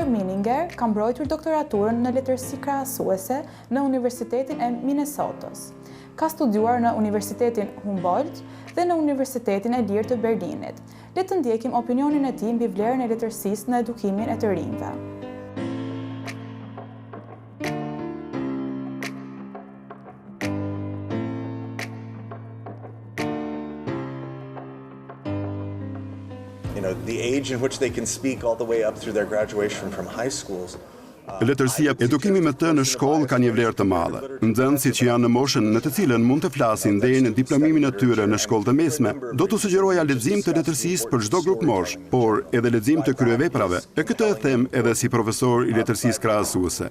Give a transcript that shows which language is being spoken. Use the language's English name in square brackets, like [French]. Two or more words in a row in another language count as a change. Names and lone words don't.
[Albanian] Mininger ka mbrojtur doktoraturën në letërsi krahasuese në Universitetin e Minnesotës. Ka studiuar në Universitetin Humboldt dhe në Universitetin e Lirë të Berlinit. Le të ndjekim opinionin e tij mbi vlerën e letërsisë në edukimin e të rinjve. [English] The age in which they can speak all the way up through their graduation from high schools. [Albanian] Letërsia, edukimi me të në shkollë ka një vlerë të madhe. Nxënësit që janë në moshën në të cilën mund të flasin deri në diplomimin e tyre në shkollë të mesme, do t'u sugjeroja lexim të letërsisë për çdo grup mosh, por edhe lexim të kryeveprave. E këtë e them edhe si profesor i letërsisë krahasuese.